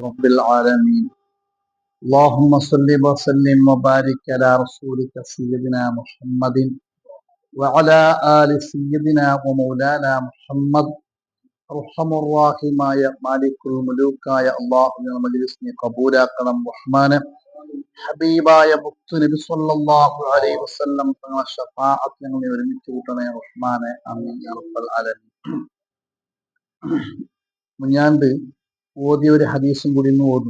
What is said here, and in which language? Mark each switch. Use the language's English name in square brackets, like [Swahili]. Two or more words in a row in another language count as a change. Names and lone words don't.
[Arabic] رب العالمين اللهم صل وسلم وبارك على رسولك سيدنا محمد وعلى آل سيدنا ومولانا محمد [Malayalam] അർഹമുർറാഹിമായ മാലിക്കുൽ മുലൂക്കായ അല്ലാഹുവിന്റെ മജ്ലിസിനെ കബൂലാക്കണം റഹ്മാനെ. ഹബീബായ മുത്തുനബി [Arabic] صلى الله عليه وسلم [Malayalam] തങ്ങളുടെ ശഫാഅത്ത് ഞങ്ങളെ ഒരുമിച്ച് കൂട്ടണേ റഹ്മാനെ. [Arabic] آمين يا رب العالمين. [Malayalam] മുഞ്ഞാണ്ട് ഓതിയ ഒരു ഹദീസും കൂടി ഇന്ന് ഓതും.